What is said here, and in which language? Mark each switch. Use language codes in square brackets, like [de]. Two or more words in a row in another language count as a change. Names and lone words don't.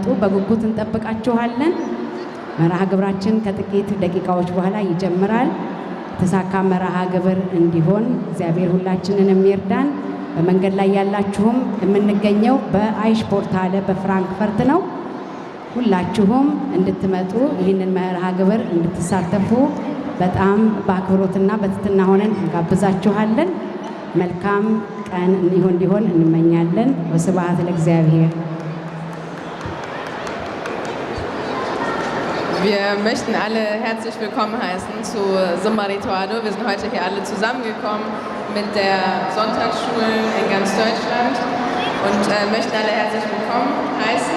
[am] በጉጉት እንጠብቃችኋለን። መርሃ ግብራችን ከጥቂት ደቂቃዎች በኋላ ይጀምራል። የተሳካ መርሃ ግብር እንዲሆን እግዚአብሔር ሁላችንን የሚርዳን። በመንገድ ላይ ያላችሁም የምንገኘው በአይሽፖርታለ በፍራንክፈርት ነው። ሁላችሁም እንድትመጡ ይህንን መርሃ ግብር እንድትሳተፉ በጣም በአክብሮትና በትህትና ሆነን እንጋብዛችኋለን። መልካም ቀን እንዲሆን እንመኛለን። ወስብሐት ለእግዚአብሔር። [de] Wir möchten alle herzlich willkommen heißen zu Zimmari Toado. Wir sind heute hier alle zusammengekommen mit der Sonntagsschulen in ganz Deutschland und möchten alle herzlich willkommen heißen.